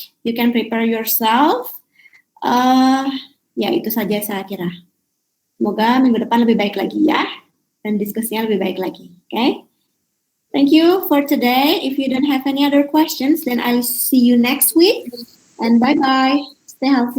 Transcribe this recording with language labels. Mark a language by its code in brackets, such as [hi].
[en] You can prepare yourself. [id] Ya itu saja saya kira. Semoga minggu depan lebih baik lagi ya dan diskusinya lebih baik lagi. [en] Okay? Thank you for today. If you don't have any other questions, then I'll see you next week. And bye bye. Stay healthy.